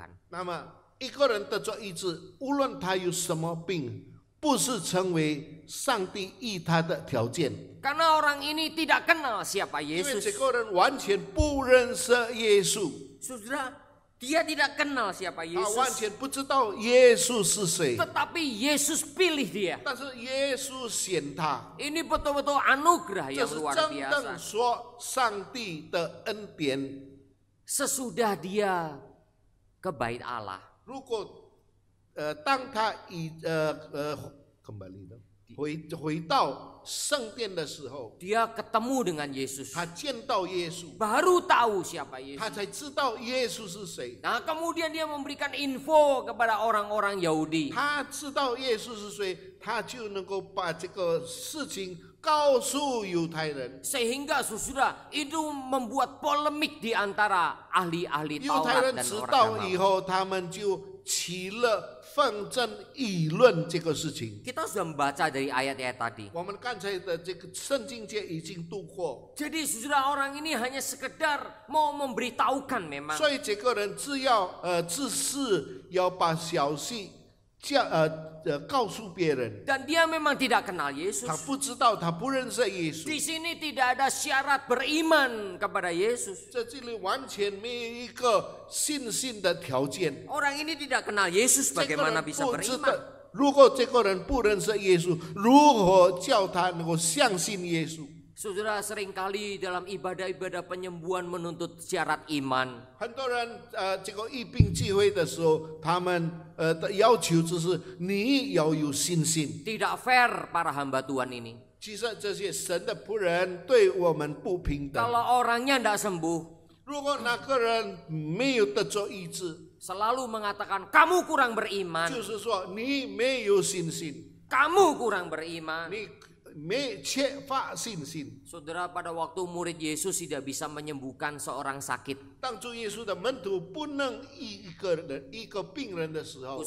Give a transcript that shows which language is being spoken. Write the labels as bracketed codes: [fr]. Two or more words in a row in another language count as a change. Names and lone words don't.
[zh] 那么一个人得着医治，无论他有什么病，不是成为上帝医他的条件， [id] Karena orang ini tidak kenal siapa [zh] 因为 [id] Yesus. [zh] 这个人完全不认识耶稣， [id] Saudara, dia tidak kenal siapa [zh] 他完 [id] Yesus. [zh] 全不知道耶稣是谁， [id] Tetapi Yesus pilih dia. [zh] 但是耶稣选他， [id] Ini betul-betul anugerah [zh] 这 [id] yang [zh] 是 [id] luar [zh] 真正 [id] biasa. [zh] 说上帝的恩典。 [id] Sesudah dia ke bait Allah. [zh] 如果当他kembali回到圣殿的时候， [id] Dia ketemu dengan Yesus. [zh] 他见到耶稣， [id] Baru tahu siapa [zh] 他 [id] Yesus. [zh] 才知道耶稣是谁。 [id] Nah, kemudian dia memberikan info kepada orang-orang Yahudi. [zh] 他知道耶稣是谁，他就能够把这个事情告诉犹太人。 [id] Sehingga saudara itu membuat polemik di antara ahli-ahli [zh] 犹太 [id] Taurat [zh] 人 [id] dan [zh] 知 [id] orang [zh] 道以 [id] agama. [zh] 后，他们就起了纷争，议论这个事情。 [id] Kita sudah membaca dari ayat-ayat tadi. [zh] 我们刚才的这个圣经节已经读过， [id] Jadi saudara orang ini hanya sekedar mau memberitahukan memang. [zh] 所以这个人只是要把消息告诉别人， [id] Dan dia memang tidak kenal [zh] 他 [id] Yesus. [zh] 不知道，他不认识耶稣。 [id] Di sini tidak ada syarat beriman kepada Yesus. [zh] 在这里完全没有一个信心的条件。 [id] Orang ini tidak kenal Yesus, [zh] 这个 [id] bagaimana [zh] 人 [id] bisa [zh] 不知 [id] beriman? [zh] 道，如果这个人不认识耶稣，如何叫他能够相信耶稣？ [id] Saudara, seringkali dalam ibadah-ibadah penyembuhan menuntut syarat iman. [zh] 很多人这个疫病聚会的时候，他们的要求就是你要有信心。 [id] Tidak fair para hamba Tuhan ini. [zh] 其实这些神的仆人对我们不平等。 [id] Kalau orangnya tidak sembuh, [zh] 如果那个人没有得着医治， [id] selalu mengatakan kamu kurang beriman, [zh] 就是说你没有信心， [id] kamu kurang beriman. [zh] 你缺乏信心。 [id] Saudara, pada waktu murid Yesus tidak bisa menyembuhkan seorang sakit, [zh] 当主耶稣的门徒不能医一个病人的时候，